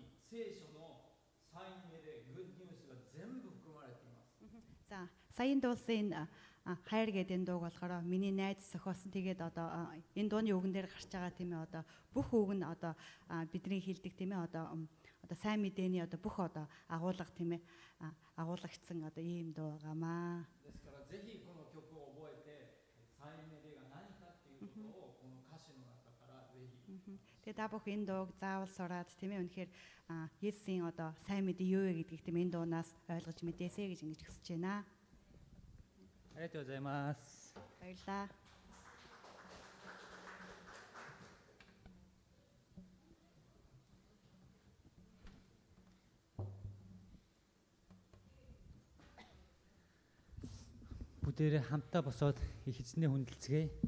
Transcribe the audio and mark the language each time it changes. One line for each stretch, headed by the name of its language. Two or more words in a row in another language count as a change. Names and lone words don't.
Japanese: 聖書のサイン名でグッドニュースが全部含まれています。
Mongolian: За саяын дуусын хайр гэдэг дууг болохоор миний найз зохиосон. Тэгээд одоо энэ дууны үгэн дээр гарч байгаа тийм ээ одоо бүх үг нь одоо бидний хэлдэг тийм ээ одоо сайн мэдээний одоо бүх одоо агуулга тийм ээ агуулгачсан одоо ийм дуу байгаамаа.
Japanese: ですからぜひこの曲を覚えてサイン名が何かっていうことをこの歌詞の中からぜひ
Mongolian: Тэгээд та бүх энэ дууг заавал сураад тийм ээ үнэхээр Есүсийн одоо сайн мэдээ юу вэ гэдгийг тийм энэ дуунаас ойлгож мэдээсэй гэж ингэж хүсэж байна.
Japanese: ありがとうございます。
Mongolian: Баярлалаа. Бүгдээрээ хамтаа босоод их эзнээ хүндэлцгээе.